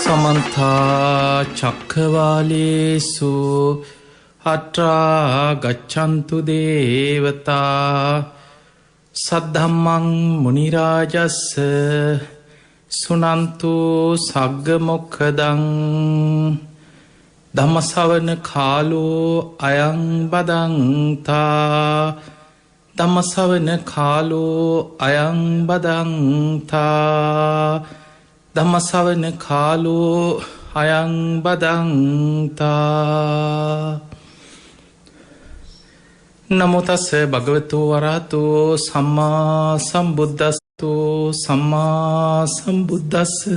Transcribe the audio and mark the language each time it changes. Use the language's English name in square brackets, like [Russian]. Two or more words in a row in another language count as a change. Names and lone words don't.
[Pali] समन्ता चक्रवालेषु अत्रा गच्छन्तु देवता सद्धम्मं मुनिराजस्य सुनन्तु सग्गमोक्खदं धम्मसवන කාලෝ අයං බදන්තා ධම්මසවන කාලෝ අයං බදන්තා ධම්මසවන කාලෝ අයං බදන්තා නමෝ තස්ස භගවතු වරහතෝ සම්මා සම්බුද්දස්තෝ සම්මා සම්බුද්දස්ස